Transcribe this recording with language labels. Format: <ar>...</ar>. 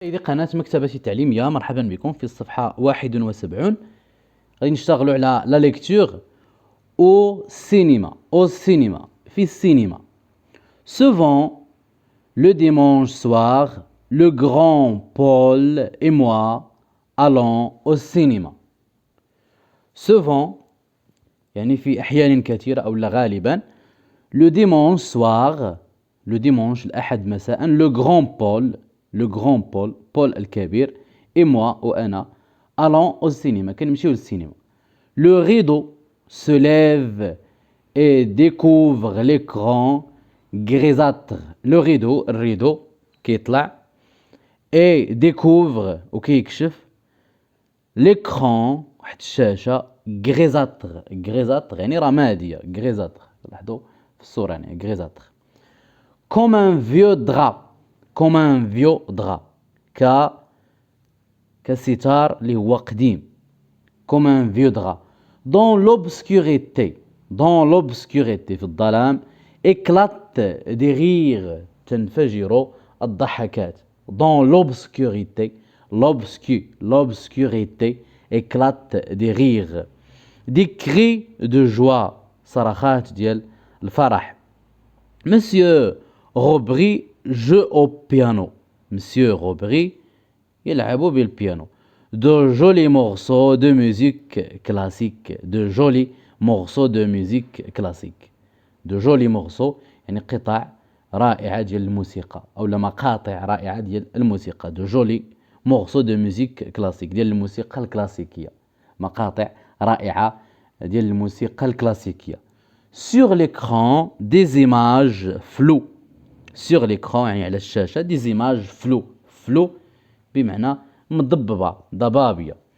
<ar>سيدي قناة مكتبة التعليمية، مرحبا بكم في الصفحة 71. غادي نشتغلوا على لا ليكتور</ar> <fr>au cinéma</fr> <ar>في السينما.</ar> <fr>Souvent, le dimanche soir, le grand Paul et moi allons au cinéma.</fr> <ar>Souvent يعني في أحيان كثيرة أو غالبا.</ar> <fr>Le dimanche soir, le dimanche</fr> <ar>الأحد مساء,</ar> <fr>le grand Paul</fr> <ar>الكبير</ar> <fr>et moi</fr> <ar>وأنا</ar> <fr>allons au cinéma</fr> <ar>كنمشيو للسينما.</ar> <fr>Le rideau se lève et découvre l'écran grisâtre. Le rideau</fr> <ar>الريدو كيطلع</ar> <fr>et découvre</fr> <ar>وكيكشف</ar> <fr>l'écran</fr> <ar>واحد الشاشة grisâtre يعني رمادية. grisâtre لاحظوا في الصورة يعني</ar> <fr>grisâtre comme un vieux drap</fr> <ar>كستار اللي هو قديم.</ar> <fr>comme un vieux drap dans l'obscurité</fr> <ar>في الظلام</ar> <fr>éclate des rires</fr> <ar>تنفجر الضحكات.</ar> <fr>dans l'obscurité éclate des rires des cris de joie</fr> <ar>صرخات ديال الفرح.</ar> <fr>Monsieur Robry joue au piano. Monsieur Robry</fr> <ar>يلعب بالبيانو.</ar> <fr>De jolis morceaux de musique classique. De jolis morceaux</fr> <ar>يعني قطع رائعة ديال الموسيقى أو مقاطع رائعة ديال الموسيقى.</ar> <fr>De jolis morceaux de musique classique</fr> <ar>ديال الموسيقى الكلاسيكية. مقاطع رائعة ديال الموسيقى الكلاسيكية.</ar> <fr>Sur l'écran des images floues. Sur l'écran</fr> <ar>يعني على الشاشة</ar> <fr>des images floues</fr> <ar>بمعنى مضببة ضبابية.</ar>